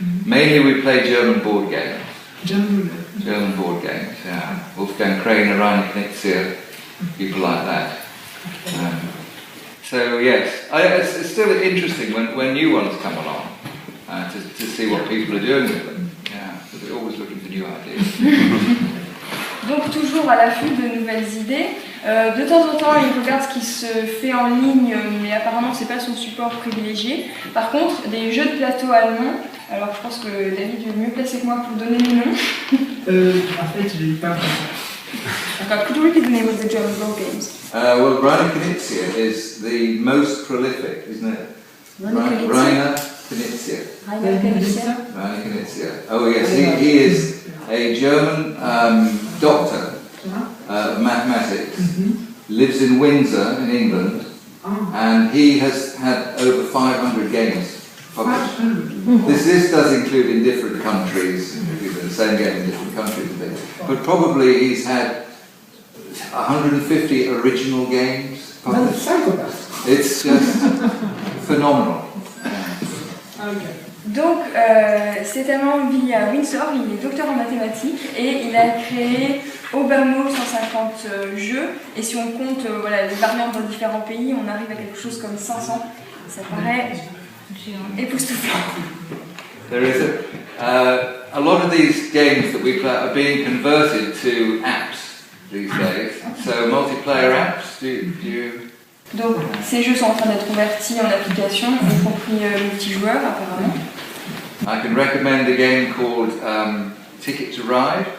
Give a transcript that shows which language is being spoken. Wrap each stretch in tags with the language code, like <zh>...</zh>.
<en>Mainly we play German board games. German board games, yeah. Wolfgang Krainer, Rainer Knizia, people like that. So yes, it's still interesting when new ones come along to see what people are doing with them. Yeah, so we're always looking for new ideas.</en> <fr>Donc toujours à l'affût de nouvelles idées. De temps en temps, il regarde ce qui se fait en ligne, mais apparemment c'est pas son support privilégié. Par contre, des jeux de plateau allemands. Alors je pense que David est mieux placé que moi pour donner les noms. En fait, je n'ai pas</fr> <en>Could you repeat the name of the German board games? Well, Rainer Knizia is the most prolific, isn't it? Rainer Knizia. Rainer Knizia. Oh yes, he is a German doctor of mathematics, lives in Windsor in England, and he has had over 500 games published. This does include in different countries, the same game in different countries, but probably he's had 150 original games published. It's just phenomenal.</en> <fr>Donc, cet Allemand vit à Windsor, il est docteur en mathématiques et il a créé au bas mot 150 jeux. Et si on compte les variantes dans différents pays, on arrive à quelque chose comme 500. Ça paraît époustouflant.</fr> <en>There is a lot of these games that we play are being converted to apps these days. So multiplayer apps, do you...</en> <fr>Donc, ces jeux sont en train d'être convertis en applications, y compris multijoueurs apparemment.</fr> <en>I can recommend a game called Ticket to Ride.</en>